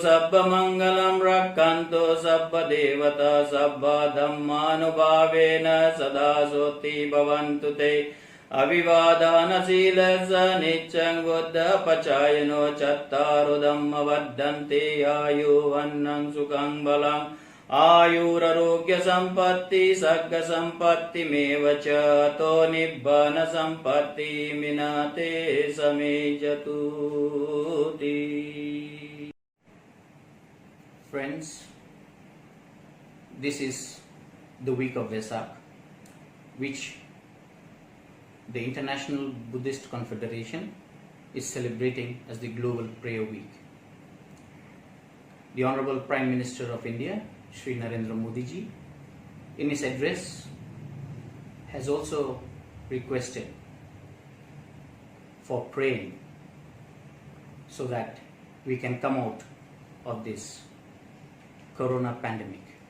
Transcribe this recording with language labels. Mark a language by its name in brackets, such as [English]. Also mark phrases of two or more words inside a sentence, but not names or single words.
[Pali] sabba mangalam rakkantu sabba devata sabba dhammanubhavena sada soti bhavantu te Avivadana silasa niccang buddha pacayano chattaru dhamma vaddante ayu vannang sukang balang Ayurarogya sampatti sagga sampatti mevacha to nibbana sampatti minate samejatuti. [English] Friends, this is the week of Vesak, which the International Buddhist Confederation is celebrating as the Global Prayer Week. The Honorable Prime Minister of India, Shri Narendra Modi ji, in his address has also requested for praying so that we can come out of this corona pandemic.